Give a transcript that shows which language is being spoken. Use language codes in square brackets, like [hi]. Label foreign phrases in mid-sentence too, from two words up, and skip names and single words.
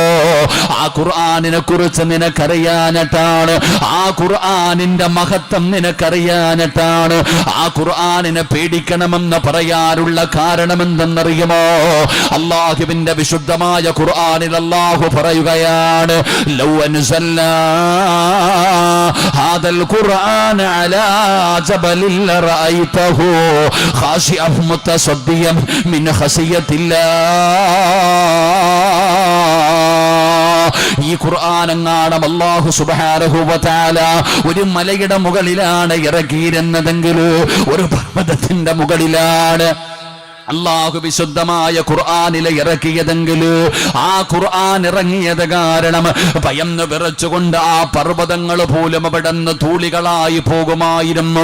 [ml] ആ ഖുർആനിനെ കുറിച്ച് നിനക്കറിയാനിട്ടാണ്, ആ ഖുർആനിന്റെ മഹത്വം നിനക്കറിയാനിട്ടാണ്. ആ ഖുർആനിനെ പേടിക്കണമെന്ന് പറയാനുള്ള കാരണം എന്തെന്നറിയുമോ? അല്ലാഹുവിന്റെ വിശുദ്ധമായ ഖുർആനിൽ അല്ലാഹു പറയുകയാണ്, [ar] ലൗ أنزلنا هذا القرآن على جبل لرأيته خاشعا متصديا من خشية الله. [ml] ഈ ഖുർആൻ അങ്ങാണം അല്ലാഹു [ar] سبحانه و تعالى [ml] ഒരു മലയുടെ മുകളിലാണ് ഇറക്കിയിരുന്നതെങ്കിൽ, ഒരു പർവ്വതത്തിന്റെ മുകളിലാണ് അല്ലാഹു വിശുദ്ധമായ ഖുർആനിലെ ഇറക്കിയതെങ്കിൽ, ആ ഖുർആൻ ഇറങ്ങിയത് കാരണം ഭയന്ന് വിറച്ചുകൊണ്ട് ആ പർവ്വതങ്ങൾ പോലും അവിടുന്ന് തൂളികളായി പോകുമായിരുന്നു.